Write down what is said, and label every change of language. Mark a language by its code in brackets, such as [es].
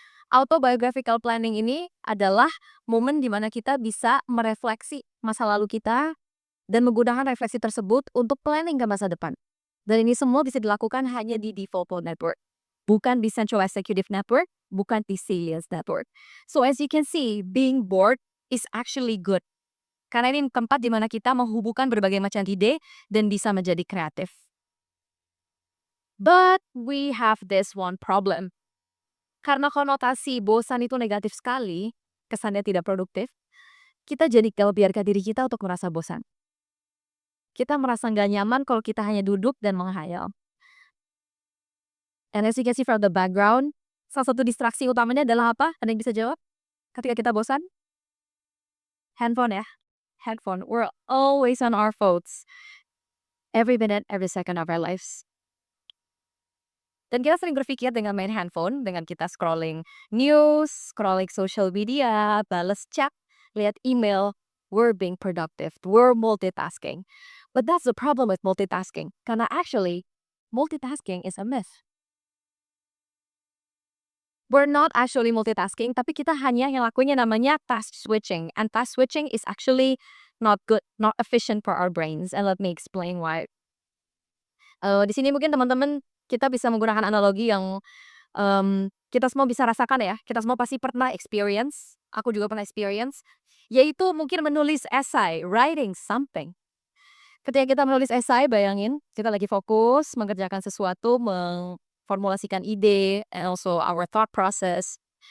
[id] Autobiographical planning ini adalah momen di mana kita bisa merefleksi masa lalu kita dan menggunakan refleksi tersebut untuk planning ke masa depan. Dan ini semua bisa dilakukan hanya di default mode network. Bukan di central executive network, bukan di salience network. [en] So as you can see, being bored is actually good. [id] Karena ini tempat di mana kita menghubungkan berbagai macam ide dan bisa menjadi kreatif. [en] But we have this one problem. [id] Karena konotasi bosan itu negatif sekali, kesannya tidak produktif, kita jadi kalau biarkan diri kita untuk merasa bosan. Kita merasa nggak nyaman kalau kita hanya duduk dan menghayal. [en] And as you can see from the background, [id] salah satu distraksi utamanya adalah apa? Ada yang bisa jawab? Ketika kita bosan? Handphone ya? Handphone. [en] We're always on our phones. Every minute, every second of our lives. [id] Dan kita sering berpikir dengan main handphone, dengan kita scrolling news, scrolling social media, bales chat, lihat email, [en] we're being productive, we're multitasking. But that's the problem with multitasking. Karena actually, multitasking is a myth. We're not actually multitasking, [id] tapi kita hanya ngelakuinnya namanya [en] task switching. And task switching is actually not good, not efficient for our brains. And let me explain why. [id] Di sini mungkin teman-teman kita bisa menggunakan analogi yang kita semua bisa rasakan ya, kita semua pasti pernah experience, aku juga pernah experience, yaitu mungkin menulis essay, [en] writing something. [id] Ketika kita menulis essay, bayangin kita lagi fokus mengerjakan sesuatu, mengformulasikan ide, [en] and also our thought process.